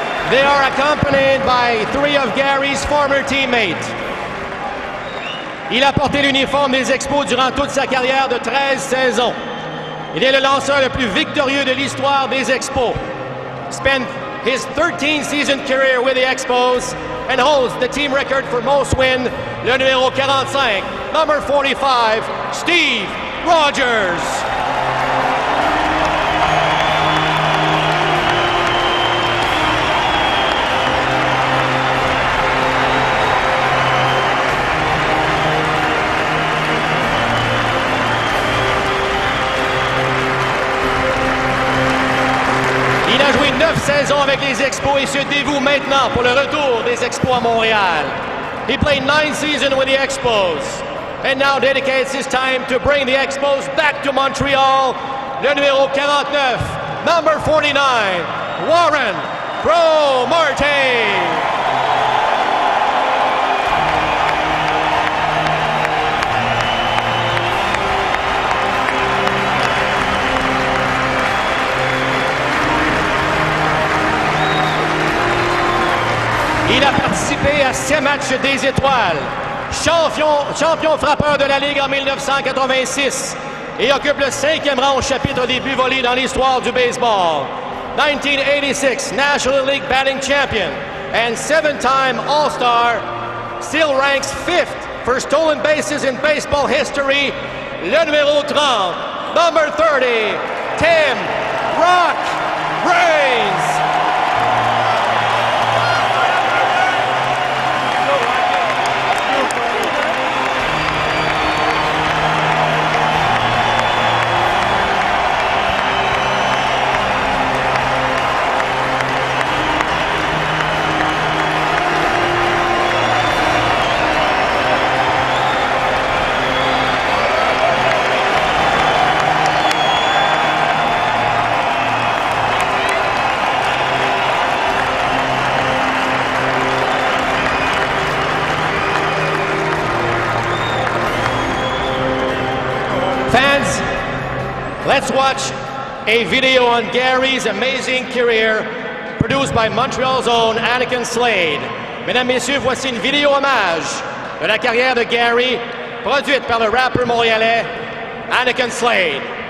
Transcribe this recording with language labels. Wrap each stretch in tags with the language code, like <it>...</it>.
<en>They are accompanied by 3 of Gary's former teammates.</en> <fr>Il a porté l'uniforme des Expos durant toute sa carrière de 13 saisons. Il est le lanceur le plus victorieux de l'histoire des Expos.</fr> <en>Spent his 13-season career with the Expos and holds the team record for most wins,</en> <fr>le numéro 45,</fr> <en>number 45, Steve Rogers.</en> <fr>Il a joué 9 saisons avec les Expos et se dévoue maintenant pour le retour des Expos à Montréal.</fr> <en>He played 9 seasons with the Expos and now dedicates his time to bring the Expos back to Montreal.</en> <fr>Le numéro 49,</fr> <en>number 49,</en> <fr>Warren Pro-Marte. Il a participé à 7 matchs des étoiles, champion frappeur de la Ligue en 1986 et occupe le 5e rang au chapitre des buts volés dans l'histoire du baseball.</fr> <en>1986 National League batting champion and 7-time All-Star, still ranks 5th for stolen bases in baseball history.</en> <fr>Le numéro 30,</fr> <en>number 30,</en> <fr>Tim Rock Raines.</fr> <en>watch a video on Gary's amazing career produced by Montreal's own Annakin Slade.</en> <fr>Mesdames, Messieurs, voici une vidéo hommage de la carrière de Gary, produite par le rappeur montréalais Annakin Slade.</fr>